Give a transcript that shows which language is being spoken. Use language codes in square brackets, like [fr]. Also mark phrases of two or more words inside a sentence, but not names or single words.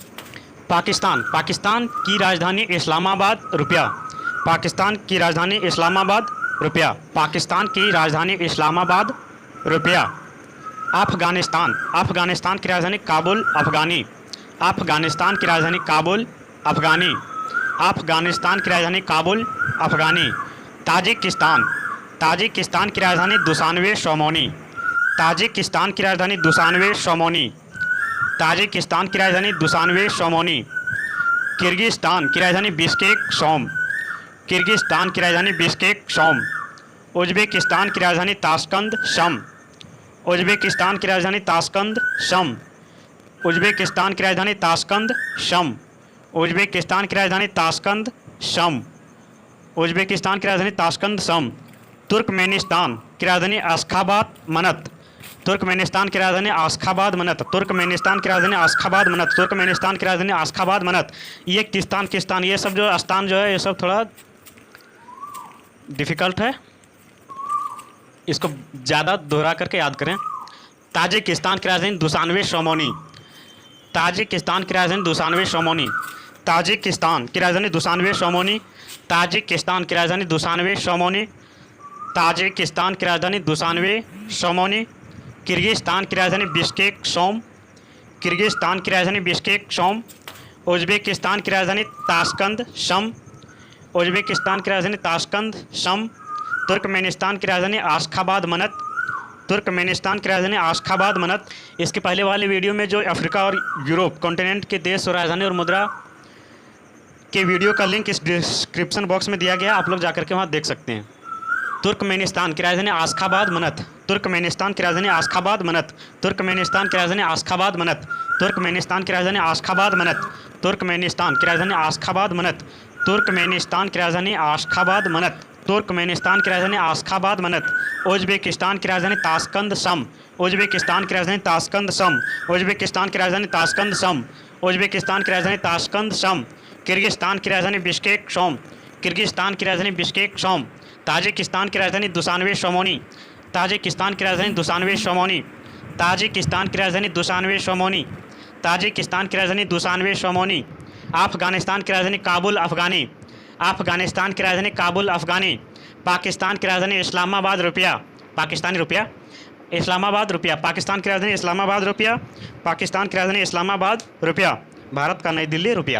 [hi] पाकिस्तान, पाकिस्तान की राजधानी इस्लामाबाद, रुपया, पाकिस्तान की राजधानी इस्लामाबाद, रुपया, पाकिस्तान की राजधानी इस्लामाबाद, रुपया। अफगानिस्तान, अफगानिस्तान की राजधानी काबुल, अफगानी, अफगानिस्तान की राजधानी काबुल, अफगानी, अफगानिस्तान की राजधानी काबुल, अफगानी। ताजिकिस्तान, ताजिकिस्तान की राजधानी दुशानबे शोमोनी, ताजिकिस्तान की राजधानी दुशानबे शोमोनी, ताजिकिस्तान की राजधानी दुशानबे शोमोनी। किर्गिस्तान की राजधानी बिश्केक शोम, किर्गिस्तान की राजधानी बिश्केक शोम। उज्बेकिस्तान की राजधानी ताशकंद शम, उज्बेकिस्तान की राजधानी ताशकंद शम, उज्बेकिस्तान की राजधानी ताशकंद शम, उज्बेकिस्तान की राजधानी ताशकंद शम, उज्बेकिस्तान की राजधानी ताशकंद शम। तुर्कमेनिस्तान की राजधानी अशखाबाद मन्त, तुर्कमेनिस्तान की राजधानी अशखाबाद मन्त, तुर्कमेनिस्तान की राजधानी अशखाबाद मन्त, तुर्कमेनिस्तान की राजधानी अशखाबाद मन्त। ये किस्तान किस्तान ये सब जो स्थान जो है ये सब थोड़ा डिफ़िकल्ट है, इसको ज़्यादा दोहरा करके याद करें। ताजिकिस्तान की राजधानी दुशानबे शोमोनी, ताजिकिस्तान की राजधानी दुशानबे शोमोनी, ताजिकिस्तान की राजधानी दुशानबे शोमोनी, ताजिकिस्तान की राजधानी दुशानबे शोमोनी, ताजिकिस्तान की राजधानी दुशानबे शोमोनी। किर्गिस्तान की राजधानी बिश्केक शोम, किर्गिस्तान की राजधानी बिश्केक शोम। उज्बेकिस्तान की राजधानी ताशकंद शम, उज्बेकिस्तान की राजधानी ताशकंद शम। तुर्कमेनिस्तान की राजधानी अशखाबाद मन्त, तुर्कमेनिस्तान की राजधानी अशखाबाद मन्त। इसके पहले वाले वीडियो में जो अफ्रीका और यूरोप कॉन्टिनेंट के देश और राजधानी और मुद्रा के वीडियो का लिंक इस [en] description box [hi] में दिया गया, आप लोग जाकर के वहाँ देख सकते हैं। तुर्कमेनिस्तान की राजधानी अशखाबाद मन्त, तुर्कमेनिस्तान की राजधानी अशखाबाद मन्त, तुर्कमेनिस्तान की राजधानी अशखाबाद मन्त, तुर्कमेनिस्तान की राजधानी अशखाबाद मन्त, तुर्कमेनिस्तान की राजधानी अशखाबाद मन्त, तुर्कमेनिस्तान की राजधानी अशखाबाद मन्त, तुर्कमेनिस्तान की राजधानी अशखाबाद मन्त। उज्बेकिस्तान की राजधानी ताशकंद शम, उज्बेकिस्तान की राजधानी ताशकंद शम, उज्बेकिस्तान की राजधानी ताशकंद शम, उज्बेकिस्तान की राजधानी ताशकंद शम। किर्गिस्तान की राजधानी बिश्केक शोम, किर्गिस्तान की राजधानी बिश्केक शोम। ताजिकिस्तान की राजधानी दुशानबे शोमोनी, ताजिकिस्तान की राजधानी दुशानबे शोमोनी, ताजिकिस्तान की राजधानी दुशानबे शोमोनी, ताजिकिस्तान की राजधानी दुशानबे शोमोनी। अफगानिस्तान की राजधानी काबुल, अफगानी, अफगानिस्तान की राजधानी काबुल, अफगानी। पाकिस्तान की राजधानी इस्लामाबाद, रुपया, पाकिस्तानी रुपया, इस्लामाबाद, रुपया, पाकिस्तान की राजधानी इस्लामाबाद, रुपया, पाकिस्तान की राजधानी इस्लामाबाद, रुपया। भारत का नई दिल्ली, रुपया।